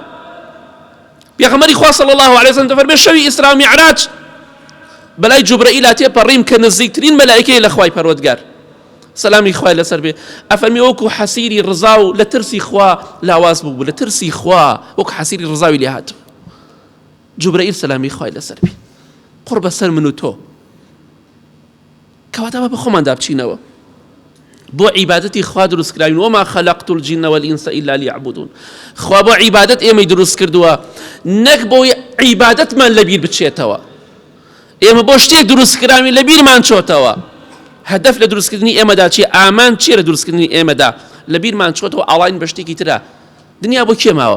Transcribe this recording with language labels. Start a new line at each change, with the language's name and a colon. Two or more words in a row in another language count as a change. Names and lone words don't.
Central Kurdish: پێغەمبەری خوا
Arabic: صلی الله علیه وسلم
Central Kurdish: دەفەرمێ شەوی ئیسرا و میعراج بەلای جوبرەئیل تێپەڕیم کە نزیکترین مەلائیکەیە لە خوای پەروەردگار، سەلامی خوای لەسەر بێ، ئەفەرمێ وەکو حەسیری ڕزا و لە ترسی خوا لاواز بوو، لە ترسی خوا وەکو حەسیری ڕزاوی لێ هاتوو. جوبرەئیل سەلامی خوای لەسەر بێ، قڕ بەسەر من و تۆ. کەواتە بە خۆمان دابچینەوە، بۆ عیبادەتی خوا دروست کراوین.
Arabic: وما خلقت الجن والإنس إلا ليعبدون.
Central Kurdish: خوا بۆ عیبادەت ئێمەی دروست کردووە، نەک بۆ عیبادەتمان لەبیر بچێتەوە. ئێمە بۆ شتێک دروست کراوین لەبیرمان چۆتەوە. هەدەف لە دروستکردنی ئێمەدا چیە؟ ئامان چیە لە دروستکردنی ئێمەدا؟ لەبیرمان چۆتەوە ئاڵاین بە شتێکی ترە. دنیا بۆ کێ ماوە؟